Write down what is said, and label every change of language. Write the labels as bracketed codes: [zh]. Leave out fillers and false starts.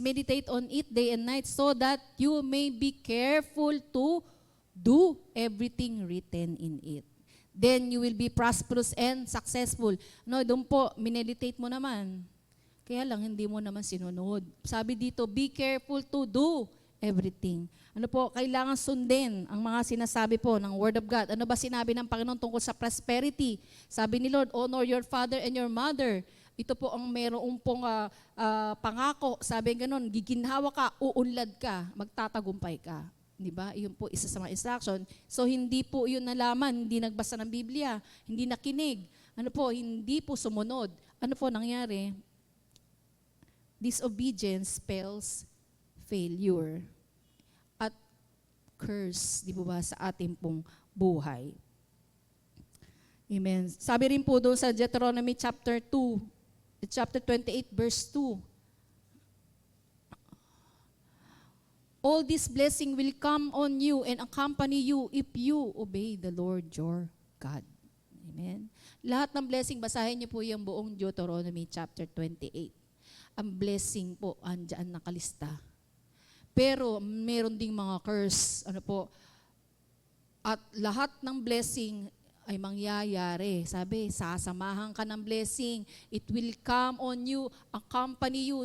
[en] Meditate on it day and night so that you may be careful to do everything written in it. Then you will be prosperous and successful. [tl] Doon po, mineditate mo naman. Kaya lang, hindi mo naman sinunod. Sabi dito, [en] be careful to do everything. [tl] Kailangan sundin ang mga sinasabi po ng Word of God. Ano ba sinabi ng Panginoon tungkol sa prosperity? Sabi ni Lord, [en] honor your father and your mother. [tl] Ito po ang mayroong pong pangako. Sabi ganun, giginhawa ka, uunlad ka, magtatagumpay ka. Di ba? Iyon po isa sa mga instruction. So hindi po yun nalaman, hindi nagbasa ng Biblia, hindi nakinig. Hindi po sumunod. Ano po nangyari? [en] Disobedience spells failure [tl] at curse, di ba, sa ating pong buhay. Amen. Sabi rin po doon sa [en] Deuteronomy chapter 28 verse 2, all this blessing will come on you and accompany you if you obey the Lord your God. Amen. [tl] Lahat ng blessing, basahin niyo po yung buong Deuteronomy chapter 28. Ang blessing po, andyan nakalista. Pero meron ding mga curse. At lahat ng blessing ay mangyayari. Sabi, sasamahan ka ng blessing. [en] It will come on you, accompany you.